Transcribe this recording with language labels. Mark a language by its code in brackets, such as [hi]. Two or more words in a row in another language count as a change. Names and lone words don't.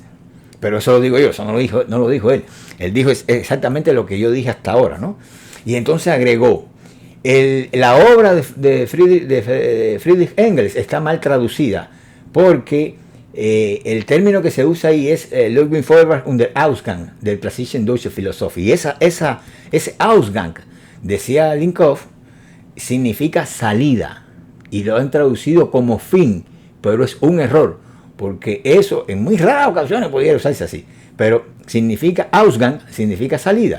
[es] Pero eso lo digo yo, eso no lo dijo él. Él dijo exactamente lo que yo dije hasta ahora, ¿no? Y entonces agregó, la obra de Friedrich Engels está mal traducida, porque el término que se usa ahí es Ludwig Feuerbach und der Ausgang der klassischen deutschen Philosophie. Y ese Ausgang, decía Linkoff, significa salida, y lo han traducido como fin, pero es un error, porque eso en muy raras ocasiones podría usarse así, pero significa Ausgang, significa salida.